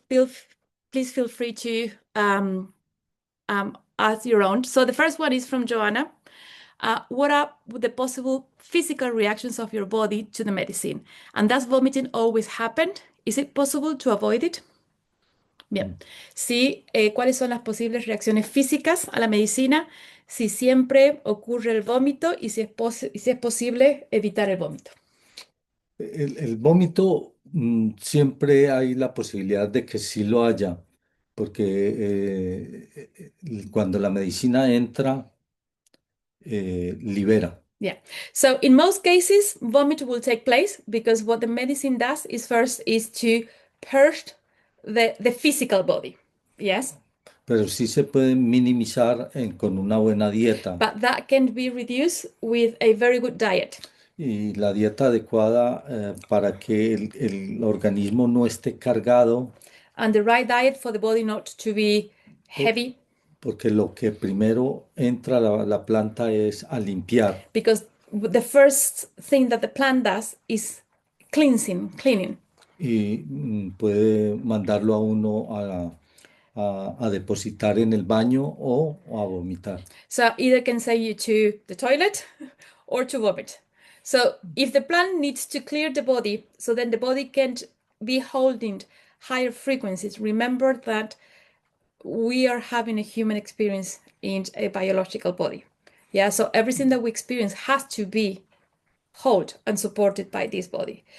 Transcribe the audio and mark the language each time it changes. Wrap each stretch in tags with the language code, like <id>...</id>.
<en>Please feel free to ask your own. So the first one is from Joanna. What are the possible physical reactions of your body to the medicine? And does vomiting always happen? Is it possible to avoid it?</en> <es>Bien. Sí, ¿cuáles son las posibles reacciones físicas a la medicina? Si siempre ocurre el vómito y si es posible evitar el vómito. El vómito, siempre hay la posibilidad de que sí lo haya, porque cuando la medicina entra, libera.</es> <en>Yeah. So in most cases, vomit will take place because what the medicine does is first is to purge the physical body. Yes.</en> <es>Pero sí se puede minimizar con una buena dieta.</es> <en>But that can be reduced with a very good diet.</en> <es>Y la dieta adecuada para que el organismo no esté cargado.</es> <en>And the right diet for the body not to be heavy.</en> <es>Porque lo que primero entra a la planta es a limpiar.</es> <en>Because the first thing that the plant does is cleaning.</en> <es>Y puede mandarlo a uno a depositar en el baño o a vomitar.</es> <en>So either can send you to the toilet or to vomit. So if the plant needs to clear the body, so then the body can't be holding higher frequencies. Remember that we are having a human experience in a biological body. Yeah, so everything that we experience has to be held and supported by this body.</en>